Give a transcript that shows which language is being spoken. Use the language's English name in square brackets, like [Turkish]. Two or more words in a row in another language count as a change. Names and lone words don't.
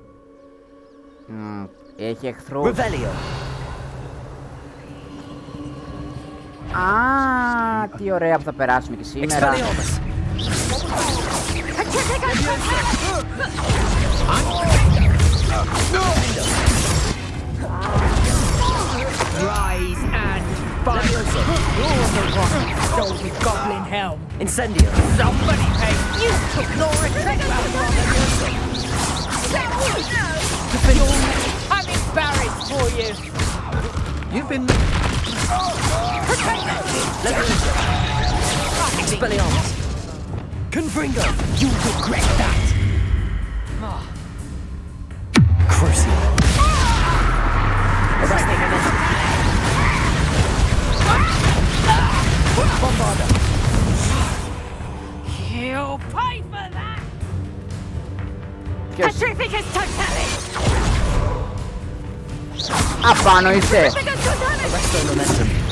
[Greek] Έχει εχθρούς. Revelio. Α, τι ωραία που θα περάσουμε και σήμερα. [English] Expelliarmus. Rise and fight. You're the one who stole the goblin helm. Incendio. Somebody paid you took your retreat. I'm embarrassed for you. You've been... Expelliarmus. Confringo. You regret that. Crucial. Arresting momentum. Bombarda. You'll pay for that! [Greek] Ποιος? [Latin] Petrificus totalis! [Greek] Απάνω είσαι. [Latin] Petrificus totalis! Arresto momentum.